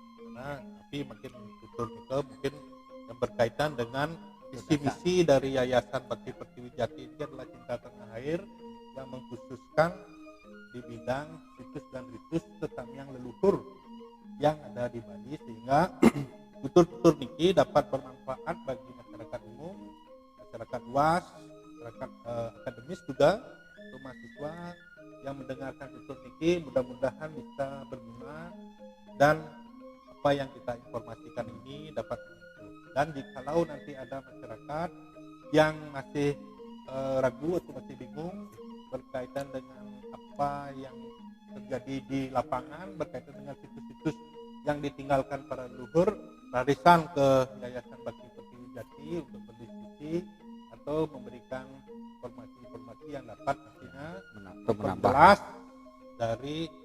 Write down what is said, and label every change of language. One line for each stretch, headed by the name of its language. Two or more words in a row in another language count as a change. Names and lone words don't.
Indonesian: Tapi makin tutur itu mungkin yang berkaitan dengan visi misi dari Yayasan Bakti Pertiwi Jati ini adalah cinta tanah air yang mengkhususkan di bidang situs dan ritus tentang leluhur yang ada di Bali, sehingga tutur-tutur niki dapat bermanfaat bagi masyarakat umum, masyarakat luas, masyarakat akademis juga, untuk mahasiswa yang mendengarkan tutur niki mudah-mudahan bisa berguna dan apa yang kita informasikan ini dapat membantu. Dan jikalau nanti ada masyarakat yang masih ragu atau masih bingung berkaitan dengan apa yang terjadi di lapangan, berkaitan dengan situs-situs yang ditinggalkan para leluhur, larisan ke Yayasan Bakti Pertiwi Jati untuk berdiskusi atau memberikan informasi-informasi yang dapat nantinya memperjelas dari